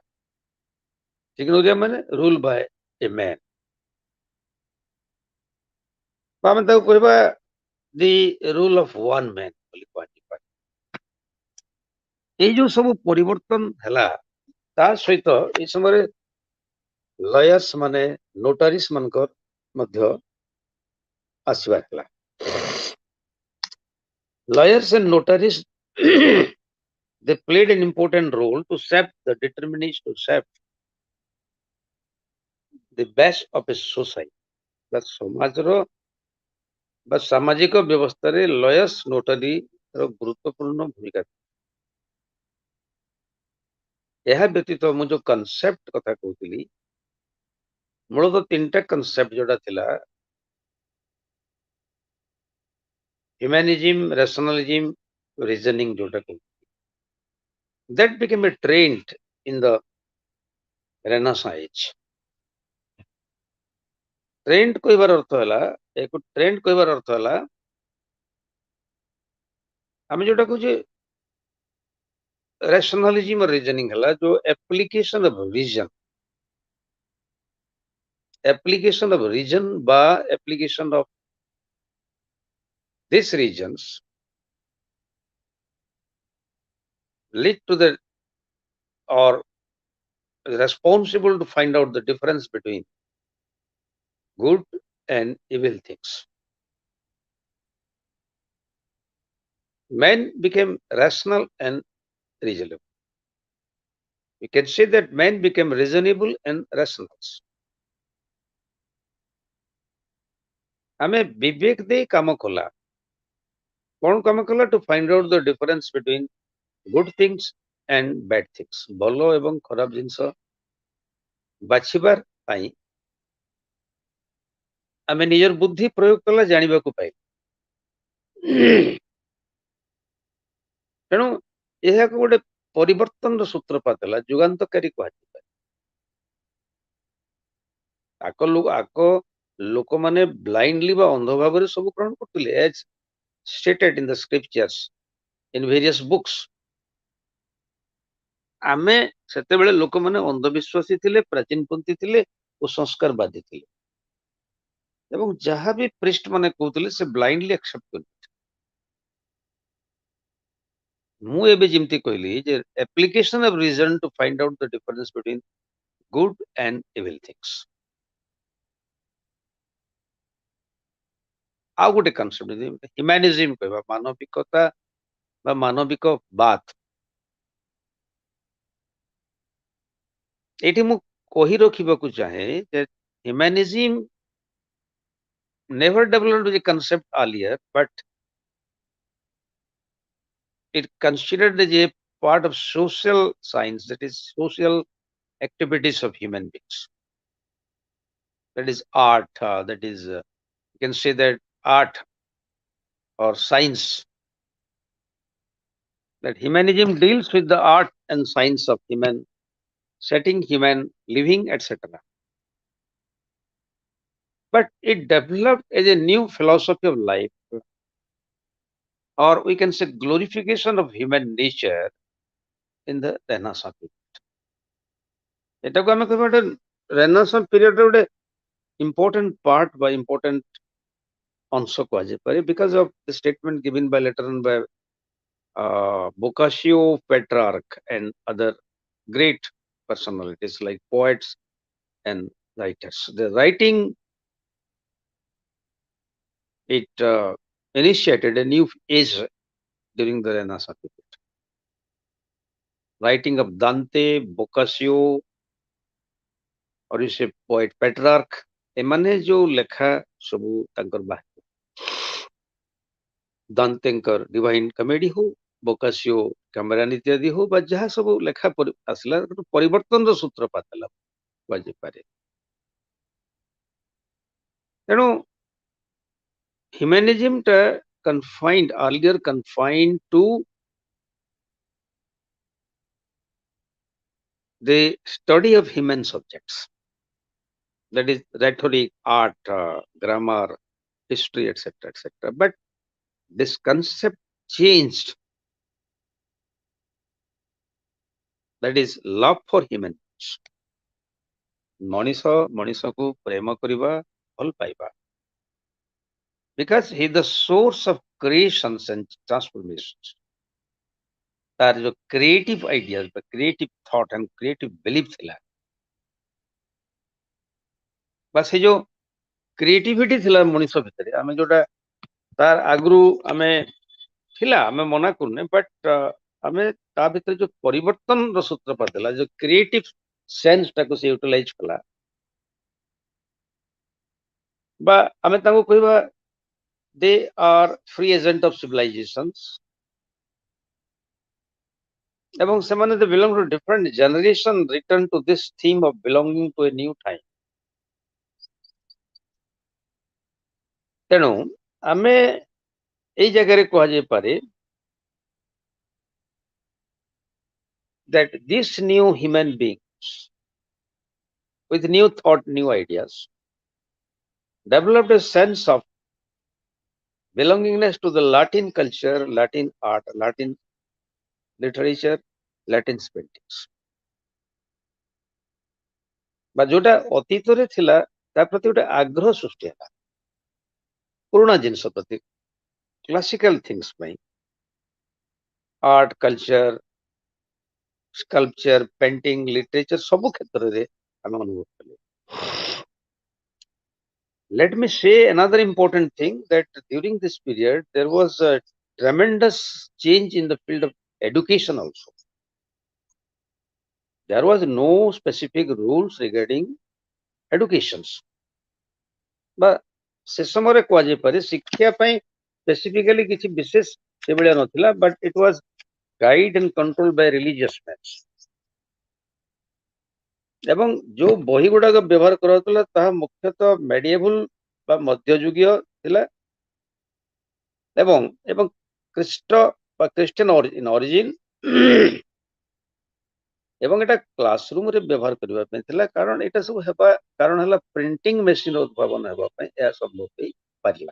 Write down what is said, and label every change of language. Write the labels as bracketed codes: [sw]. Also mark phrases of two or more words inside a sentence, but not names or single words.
[or] ସିଗ୍ନୋରିଆ ମାନେ [en] rule by a man, [or] ଆମେ ତାକୁ କହିବା [en] the rule of one man [or] ବୋଲି କୁହାଯାଇପାରେ। ଏଇ ଯୋଉ ସବୁ ପରିବର୍ତ୍ତନ ହେଲା, ତା ସହିତ ଏଇ ସମୟରେ ଲୟର୍ସ ମାନେ, ନୋଟାରିସ୍ ମାନଙ୍କର ମଧ୍ୟ ଆସିବାର ଥିଲା। [en] Lawyers and notaries they played an important role to shape the determination, to shape the best of a society। [or] ସମାଜର ବା ସାମାଜିକ ବ୍ୟବସ୍ଥାରେ [en] lawyers notary [or] ର ଗୁରୁତ୍ୱପୂର୍ଣ୍ଣ ଭୂମିକା। ଏହା ବ୍ୟତୀତ ମୁଁ ଯୋଉ କନସେପ୍ଟ କଥା କହୁଥିଲି, ମୂଳତଃ ତିନିଟା କନସେପ୍ଟ ଯୋଉଟା ଥିଲା, [en] humanism, rationalism, reasoning [or] ଯୋଉଟା କହୁଥିଲି, [en] that became a trend in the Renaissance age। [or] ଟ୍ରେଣ୍ଡ କହିବାର ଅର୍ଥ ହେଲା, ଆମେ ଯୋଉଟା କହୁଛେ rationalism और reasoning ହେଲା जो [en] application of reason বা application of these reasons lead to the or responsible to find out the difference between good and evil things। Man became rational and reasonable। We can say that man became reasonable and rational। [or] ଆମେ ବିବେକ ଦେଇ କାମ କଲା। କଣ କାମ କଲା? [en] To find out the difference between good things and bad things। [or] ଭଲ ଏବଂ ଖରାପ ଜିନିଷ ବାଛିବାର ପାଇଁ ଆମେ ନିଜର ବୁଦ୍ଧି ପ୍ରୟୋଗ କଲା, ଜାଣିବାକୁ ପାଇଲେ। ତେଣୁ ଏହାକୁ ଗୋଟେ ପରିବର୍ତ୍ତନର ସୂତ୍ରପାତ ହେଲା, ଯୁଗାନ୍ତକାରୀ କୁହାଯାଇପାରେ। ଆଗ ଲୋକମାନେ ବ୍ଲାଇଣ୍ଡଲି ବା ଅନ୍ଧ ଭାବରେ ସବୁ ଗ୍ରହଣ କରୁଥିଲେ, [en] as stated in the scriptures in various books। [or] ଆମେ ସେତେବେଳେ ଲୋକମାନେ ଅନ୍ଧବିଶ୍ୱାସୀ ଥିଲେ, ପ୍ରାଚୀନପନ୍ଥୀ ଥିଲେ ଓ ସଂସ୍କାରବାଦୀ ଥିଲେ, ଏବଂ ଯାହା ବି ପ୍ରିଷ୍ଟ ମାନେ କହୁଥିଲେ ସେ [en] blindly accept [or] କରୁଥିଲେ। ମୁଁ ଏବେ ଯେମିତି କହିଲି ଯେ [en] application of reason to find out the difference between good and evil things। [or] ଆଉ ଗୋଟେ କନସେପ୍ଟ ହ୍ୟୁମାନିଜିମ୍ କହିବା, ମାନବିକତା ବା ମାନବିକବାଦ। ଏଠି ମୁଁ କହି ରଖିବାକୁ ଚାହେଁ ଯେ [en] ହ୍ୟୁମାନିଜିମ୍ never developed the concept earlier, but it considered as a part of social science, that is social activities of human beings। That is art, that is you can say that art or science, that humanism deals with the art and science of human setting, human living, etc. But it developed as a new philosophy of life, or we can say glorification of human nature in the Renaissance period। [or] ଏଟାକୁ ଆମେ କହିବା ଗୋଟେ [en] Renaissance period [or] ଗୋଟେ [en] important part by important [or] ଅଂଶ କୁହାଯାଇପାରେ, [en] because of the statement given by later on by Boccaccio, Petrarch and other great personalities like poets and writers। The writing It initiated a new age during the Renaissance period. Writing of Dante, Boccaccio, or you say poet Petrarch, [or] ଏମାନେ ଯୋଉ ଲେଖା ସବୁ ତାଙ୍କର ବାହାରିଲା, ଦାନ୍ତେଙ୍କର ଡିଭାଇନ କମେଡି ହଉ, ବୋକାସିଓ କ୍ୟାମେରାନ ଇତ୍ୟାଦି ହଉ, ବା ଯାହା ସବୁ ଲେଖା ଆସିଲା ପରିବର୍ତ୍ତନର ସୂତ୍ରପାତ ହେଲା କୁହାଯାଇପାରେ। [en] ତେଣୁ humanism earlier confined to the study of human subjects, that is rhetoric, art, grammar, history, etc., etc. But this concept changed, that is love for human beings. [or] ମଣିଷ ମଣିଷକୁ ପ୍ରେମ କରିବା, ଭଲ ପାଇବା, [en] because he is the source of creations and transformations. [or] ତାର ଯୋଉ [en] creative ideas, creative thought and creative belief [or] ଥିଲା, ବା ସେ ଯୋଉ କ୍ରିଏଟିଭିଟି ଥିଲା ମଣିଷ ଭିତରେ, ଆମେ ଯୋଉଟା ତାର ଆଗରୁ ଆମେ ଥିଲା, ଆମେ ମନା କରୁନେ, ବଟ୍ ଆମେ ତା ଭିତରେ ଯୋଉ ପରିବର୍ତ୍ତନର ସୂତ୍ରପାତ ହେଲା, ଯୋଉ [en] creative sense [or] ଟାକୁ ସେ ୟୁଟିଲାଇଜ କଲା, ବା ଆମେ ତାଙ୍କୁ କହିବା [en] they are free agent of civilisations, [or] ଏବଂ ସେମାନେ [en] they belong to different generation return to this theme of belonging to a new time. [or] ତେଣୁ ଆମେ ଏଇ ଜାଗାରେ କୁହାଯାଇପାରେ [en] that these new human beings with new thought, new ideas, developed a sense of belongingness to the Latin culture, Latin art, Latin literature, Latin paintings, [or] ବା ଯୋଉଟା ଅତୀତରେ ଥିଲା ତା ପ୍ରତି ଗୋଟେ ଆଗ୍ରହ ସୃଷ୍ଟି ହେଲା, ପୁରୁଣା ଜିନିଷ ପ୍ରତି, [en] classical things [or] ପାଇଁ, [en] art, culture, sculpture, painting, literature, [or] ସବୁ କ୍ଷେତ୍ରରେ ଆମେ ଅନୁଭବ କଲେ। [en] Let me say another important thing, that during this period there was a tremendous change in the field of education also. There was no specific rules regarding educations, [or] ବା ସେ ସମୟରେ କୁହାଯାଇପାରେ ଶିକ୍ଷା ପାଇଁ ସ୍ପେସିଫିକାଲି କିଛି ବିଶେଷ ସେଭଳିଆ ନଥିଲା, [en] but it was guide and control by religious mans. [or] ଏବଂ ଯୋଉ ବହି ଗୁଡାକ ବ୍ୟବହାର କରାଯାଉଥିଲା ତାହା ମୁଖ୍ୟତଃ ମେଡିଏଭଲ ବା ମଧ୍ୟଯୁଗୀୟ ଥିଲା, ଏବଂ ଏବଂ ଖ୍ରୀଷ୍ଟ ବା [en] Christian origin, [or] ଏବଂ ଏଟା କ୍ଲାସରୁମରେ ବ୍ୟବହାର କରିବା ପାଇଁ ଥିଲା, କାରଣ ଏଟା ସବୁ ହେବା କାରଣ ହେଲା [en] printing machine [or] ଉଦ୍ଭାବନ ହେବା ପାଇଁ ଏହା ସମ୍ଭବ ହେଇପାରିଲା।